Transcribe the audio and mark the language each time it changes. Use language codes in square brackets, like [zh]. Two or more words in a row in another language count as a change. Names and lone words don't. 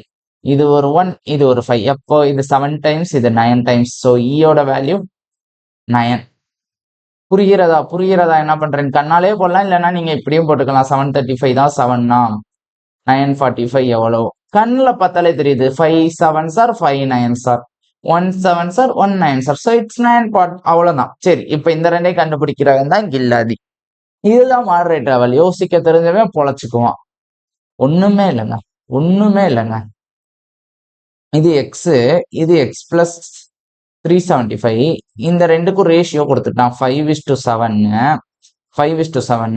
[ta] இது ஒரு 1, இது ஒரு 5. எப்போ? இது 7 டைம்ஸ், இது 9 டைம்ஸ். ஸோ ஈயோட வேல்யூ 9. புரிகிறதா? என்ன பண்றேன்? கண்ணாலே போடலாம், இல்லைன்னா நீங்க இப்படியும் போட்டுக்கலாம். 735 தான் 7னா 945 எவ்வளோ? கண்ணில் பார்த்தாலே தெரியுது. [en] 5 7s are 5 9s are 1 7s are 1 9s are. so it's 9 part. அவ்வளவுதான். [ta] சரி, இப்ப இந்த ரெண்டையும் கண்டுபிடிக்கிறவங்க தான் கில்லாடி. இதுதான் [en] moderate level. [ta] யோசிக்க தெரிஞ்சவன் பொழைச்சுக்குவான். ஒண்ணுமே இல்லைங்க, ஒண்ணுமே இல்லைங்க. இது எக்ஸ், இது [en] x plus [ta] 375. இந்த ரெண்டுக்கும் ரேஷியோ கொடுத்துட்டான் 5:7. 5:7.